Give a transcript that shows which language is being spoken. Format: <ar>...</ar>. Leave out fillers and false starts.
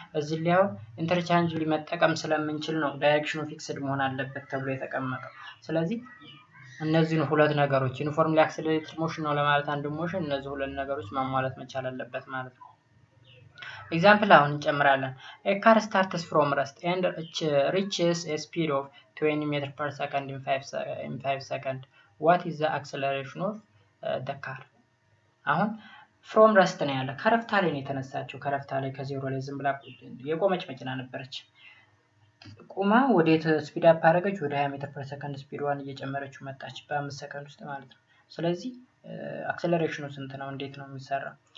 <am>እዚህ ላይ interchangeably መጠቀም ስለምንችል ነው ዳይሬክሽኑ ፊክስድ መሆን አለበት ተብሎ የተቀመጠው። ስለዚህ እነዚህን ሁለት ነገሮች ዩኒፎርምሊ አክሰለሬትድ ሞሽን ነው ለማለት አንድ ሞሽን እነዚህ ሁለት ነገሮች ማሟላት መቻል አለበት ማለት ነው። ኤግዛምፕል አሁን እንጨምራለን።</am> <en>a car starts from rest and reaches a speed of 20 meters per second in 5 seconds. What is the acceleration of the car?</en> <am>አሁን from rest ነው ያለ ከረፍታ ላይ ነው የተነሳችው። ከረፍታ ላይ ከዜሮ ላይ ዝም ብላ የቆመች መኪና ነበረች። ቁማ ወዴት ስፒድ አፕ አደረገች? ወደ 20 ሜትር ፐር ሰከንድ ስፒድዋን እየጨመረችው መጣች በ5 ሰከንድ ውስጥ ማለት ነው። ስለዚህ አክሰለሬሽኑ ስንት ነው? እንዴት ነው የሚሰራው?</am>